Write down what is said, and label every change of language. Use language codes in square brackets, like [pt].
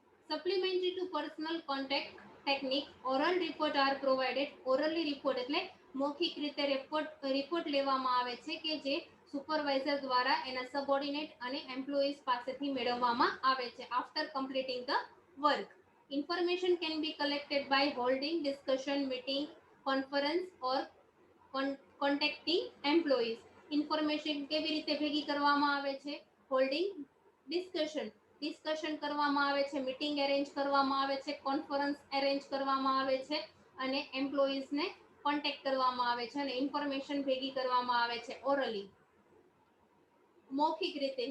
[en] Supplementary to personal contact technique, oral report are provided. [gu] Orally report એટલે મૌખિક રીતે report લેવામાં આવે છે કે જે સુપરવાઇઝર દ્વારા એના સબઓર્ડિનેટ અને એમ્પ્લોઈઝ પાસેથી મેળવવામાં આવે છે [en] After completing the work. Information can be collected by holding discussion, meeting, conference or contacting employees. [gu] Information કેવી રીતે ભેગી કરવામાં આવે છે? હોલ્ડિંગ ડિસ્કશન કરવામાં આવે છે, મીટિંગ એરેન્જ કરવામાં આવે છે, કોન્ફરન્સ એરેન્જ કરવામાં આવે છે અને એમ્પ્લોઈઝને કોન્ટેક્ટ કરવામાં આવે છે અને ઇન્ફોર્મેશન ભેગી કરવામાં આવે છે ઓરલી, મૌખિક રીતે.